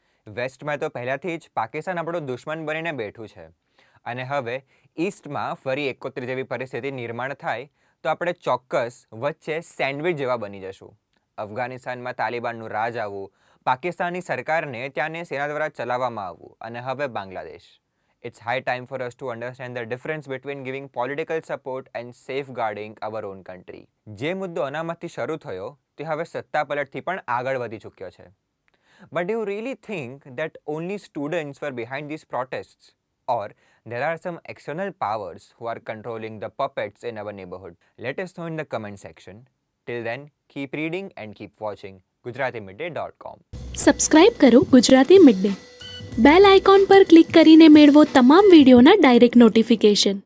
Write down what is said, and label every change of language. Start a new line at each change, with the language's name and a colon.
Gujarati: વેસ્ટમાં તો પહેલાંથી જ પાકિસ્તાન આપણો દુશ્મન બનીને બેઠું છે અને હવે ઈસ્ટમાં ફરી 71 જેવી પરિસ્થિતિ નિર્માણ થાય તો આપણે ચોક્કસ વચ્ચે સેન્ડવિચ જેવા બની જશું. અફઘાનિસ્તાનમાં તાલિબાનનું રાજ આવવું, પાકિસ્તાનની સરકારને ત્યાંની સેના દ્વારા ચલાવવામાં આવવું અને હવે Bangladesh.
English: It's high time for us to understand the difference between giving political support and safeguarding our own country.
Gujarati: જે મુદ્દો અનામતથી શરૂ થયો તે હવે સત્તા પલટથી પણ આગળ વધી ચૂક્યો છે.
English: But do you really think that only students were behind these protests? Or there are some external powers who are controlling the puppets in our neighborhood? Let us know in the comment section. Till then, keep reading and keep watching GujaratiMidday.com.
Gujarati: Subscribe કરો Gujarati mid day. Bell icon પર click કરીને મેળવો તમામ વિડીયોના direct notification.